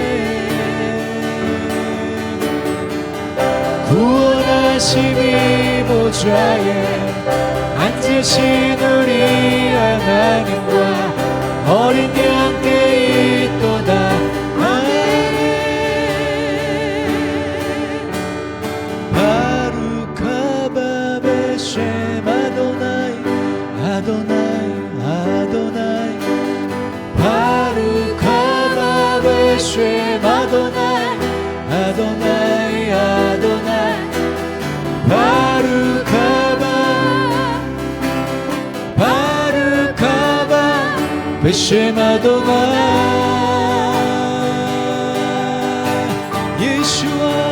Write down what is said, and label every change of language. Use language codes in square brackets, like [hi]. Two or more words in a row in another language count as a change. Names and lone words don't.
[ko] 구원하심이 보좌에 앉으신 우리 하나님과 어린 양께 있도다. 아멘. [he] ברוך הבא בשם אדוני אדוני אדוני ברוך הבא בשם אדוני אדוני אדוני ברוך הבא ברוך הבא בשם אדוני 예수와